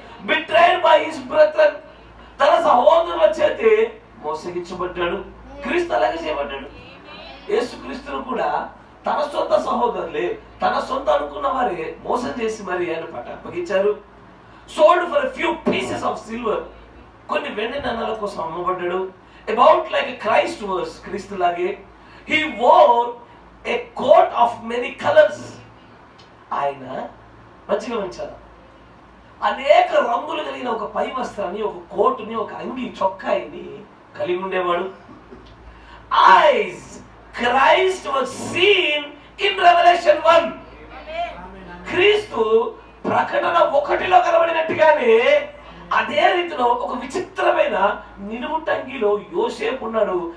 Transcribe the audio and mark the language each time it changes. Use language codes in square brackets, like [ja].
[en] betrayed by his brother, [te] తన సహోదరుల చేతే మోసగించబడ్డాడు. క్రీస్తు అలాగే చేయబడ్డాడు. యేసుక్రీస్తును కూడా తన సొంత సహోదరులే, తన సొంత అనుకున్న వారే మోసం చేసి మరి ఆయన అప్పగించారు. [en] sold for few pieces of silver, [te] కొన్ని వెండి నాణాల కోసం అమ్మబడ్డాడు. [en] about like a Christ was, [te] క్రీస్తులాగే [en] he wore a coat of many colors. [te] ఆయన మంచిగా గమనించారు, అనేక రంగులు కలిగిన ఒక పై వస్త్రాన్ని, ఒక కోటుని, ఒక అంగి చొక్కాయిని కలిగి ఉండేవాడు. [en] As Christ was seen in Revelation 1, [te] క్రీస్తు ప్రకటన 1లో కనబడినట్టుగానే అదే రీతిలో ఒక విచిత్రమైన నిలువుటంగిలో యోసేపు ఉన్నాడు.